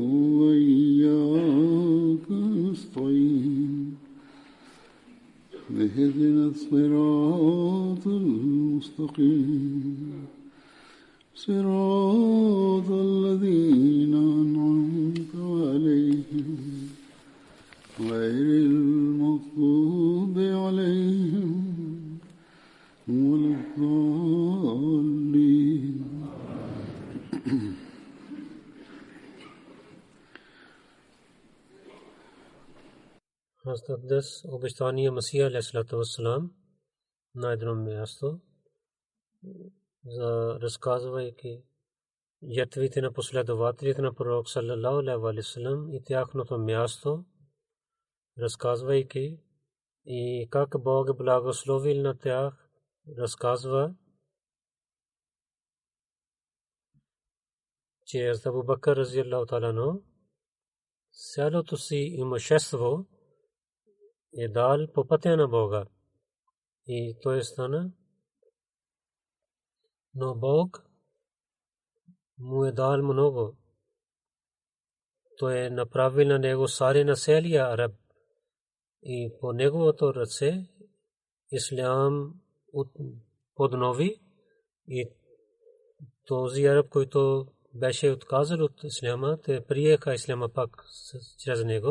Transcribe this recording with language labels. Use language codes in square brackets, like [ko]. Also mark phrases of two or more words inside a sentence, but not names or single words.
[ar] وإياك نستعين اهدنا الصراط المستقيم صراط الذين أنعمت عليهم غير المغضوب عليهم ولا الضالين. [bg] Hazrat обещания Масия [ar] عليه الصلاة والسلام [bg] на едно място за разказвайки жертвите на последователите на пророк [ar] صلى الله عليه وسلم [bg] и тяхното място, разказвайки и как Бог е благословил на тях, разказва, че Абу Бакр [ar] رضي الله تعالى عنه [bg] цялото си имущество е дал по пътя на Бога и той стана, но Бог му е дал много. Той е направил на него царе на целия араб и по неговото ръце ислям поднови и този араб, който беше отказал от исляма, те приеха исляма пак чрез него.